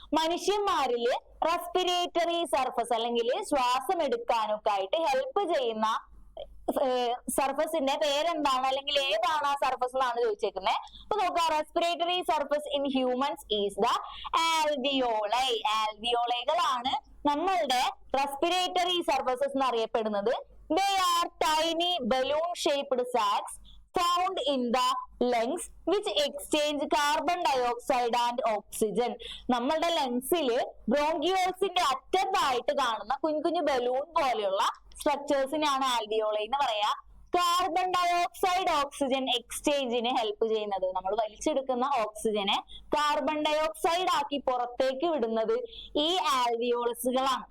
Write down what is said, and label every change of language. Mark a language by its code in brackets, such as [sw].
[ml] മനുഷ്യന്മാരില് respiratory surface അല്ലെങ്കിൽ ശ്വാസം എടുക്കാനൊക്കെ ആയിട്ട് ഹെൽപ്പ് ചെയ്യുന്ന സർഫസിന്റെ പേരെന്താണ്, അല്ലെങ്കിൽ ഏതാണ് ആ സർഫസ് എന്നാണ് ചോദിച്ചേക്കുന്നത്. അപ്പൊ നോക്കാം, [en] Respiratory surface in humans is the alveoli. [ml] ആൽവിയോളൈകളാണ് നമ്മളുടെ റെസ്പിറേറ്ററി സർഫസസ് എന്ന് അറിയപ്പെടുന്നത്. [en] They are tiny balloon shaped sacs found in the lungs which exchange carbon dioxide and oxygen. [ml] നമ്മളുടെ ലങ്സില് ബ്രോങ്കിയോൾസിന്റെ അറ്റത്തായിട്ട് കാണുന്ന കുഞ്ഞു ബലൂൺ പോലെയുള്ള സ്ട്രക്ചേഴ്സിനാണ് ആൽവിയോളൈ എന്ന് പറയാ. കാർബൺ ഡയോക്സൈഡ് ഓക്സിജൻ എക്സ്ചേഞ്ചിന് ഹെൽപ്പ് ചെയ്യുന്നത്, നമ്മൾ വലിച്ചെടുക്കുന്ന ഓക്സിജനെ കാർബൺ ഡയോക്സൈഡ് ആക്കി പുറത്തേക്ക് വിടുന്നത് ഈ ആൽവിയോളസുകളാണ്.